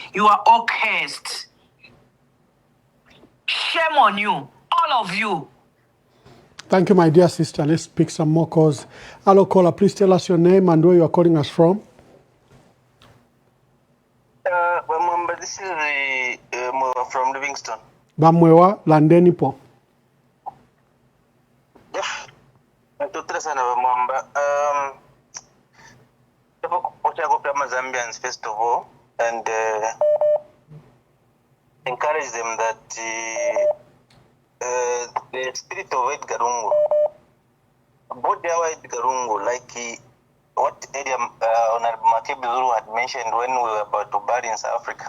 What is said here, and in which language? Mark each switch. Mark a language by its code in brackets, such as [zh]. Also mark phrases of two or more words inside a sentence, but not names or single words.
[en] You are all cursed. Shame on you, all of you. Thank you, my dear sister. Let's pick some more calls. Hello, caller. Please tell us your name and where you are calling us from. This is from Livingston. [bem] Bamwewa, landeni po. [en] Zambians first of all, and encourage them that the spirit of Edgar Lungu, body of Edgar Lungu, like what Honorable Makebizuru had mentioned when we were about to bury in South Africa.